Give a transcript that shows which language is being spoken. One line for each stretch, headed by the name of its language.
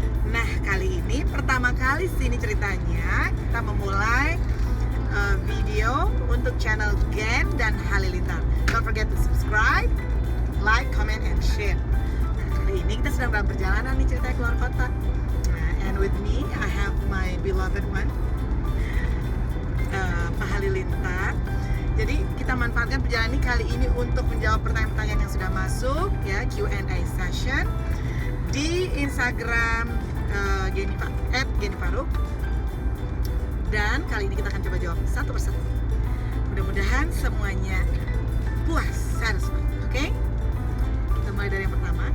Indonesian: Nah, kali ini pertama kali sini ceritanya kita memulai video untuk channel Gen dan Halilintar.
English: Don't forget to subscribe, like, comment, and share.
Indonesian: Nah, kali ini kita sedang dalam perjalanan nih ceritanya keluar kota.
English: And with me, I have my beloved one, Pak Halilintar.
Indonesian: Jadi kita manfaatkan perjalanan ini kali ini untuk menjawab pertanyaan-pertanyaan yang sudah masuk, ya, Q&A session di Instagram @Geni Faruk. Dan kali ini kita akan coba jawab satu persatu. Mudah-mudahan semuanya puas, satisfied. Oke? Kita mulai dari yang pertama.